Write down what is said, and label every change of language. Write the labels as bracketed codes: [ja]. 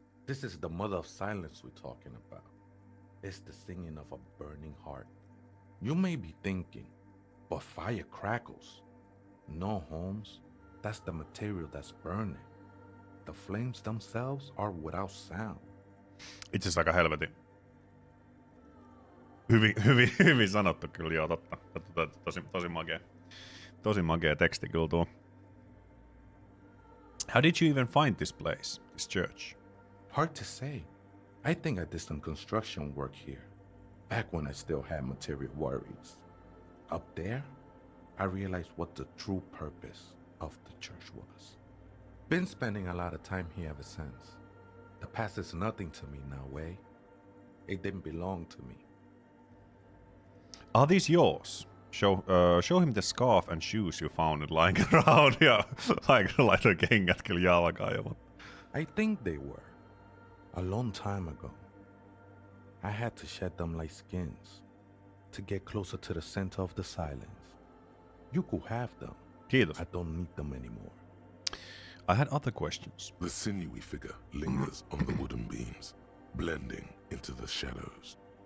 [en] This is the mother of silence we're talking about. It's the singing of a burning heart. You may be thinking, but fire crackles. No, Holmes. That's the material that's burning. The flames themselves are without sound. [fi] Itse asiassa aika helvetin. Hyvin sanottu kyllä, joo, totta. Tosi makea. Tosi makea teksti kyllä tuo. [en] How did you even find this place, this church? Hard to say. I think I did some construction work here, back when I still had material worries. Up there, I realized what the true purpose of the church was. Been spending a lot of time here ever since. The past is nothing to me now, eh? It didn't belong to me. Are these yours? Show him the scarf and shoes you found lying around. [fi] Ja laitoin kengät kyllä jalkaan jo. [en] I think they were. A long time ago. I had to shed them like skins to get closer to the center of the silence. You could have them. [fi] Kiitos. [en] I don't need them anymore. I had other questions. The sinewy figure lingers on the wooden beams, blending into the shadows.